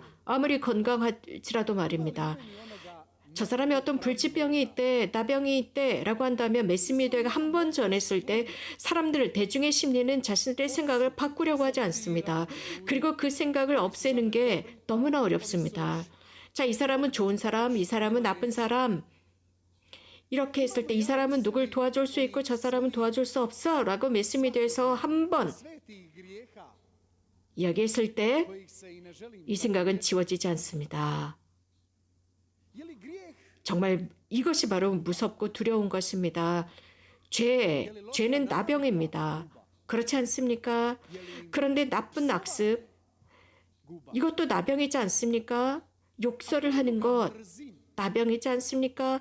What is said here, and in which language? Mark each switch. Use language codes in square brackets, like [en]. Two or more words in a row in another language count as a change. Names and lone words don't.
[ko] 아무리 건강할지라도 말입니다. 저 사람이 어떤 불치병이 있대, 나병이 있대 라고 한다면 매스미디어가 한 번 전했을 때 사람들, 대중의 심리는 자신들의 생각을 바꾸려고 하지 않습니다. 그리고 그 생각을 없애는 게 너무나 어렵습니다. 자, 이 사람은 좋은 사람, 이 사람은 나쁜 사람. 이렇게 했을 때 이 사람은 누굴 도와줄 수 있고 저 사람은 도와줄 수 없어 라고 매스미디어에서 한 번 [hr] svetih grijeha [ko] 이야기했을 때 [hr] kojih se i ne želim. [ko] 이 생각은 지워지지 않습니다. [hr] Je li grijeh [ko] 정말 이것이 바로 무섭고 두려운 것입니다. 죄는 나병입니다. 그렇지 않습니까? 그런데 나쁜 악습, 이것도 나병이지 않습니까? 욕설을 하는 것, 나병이지 않습니까?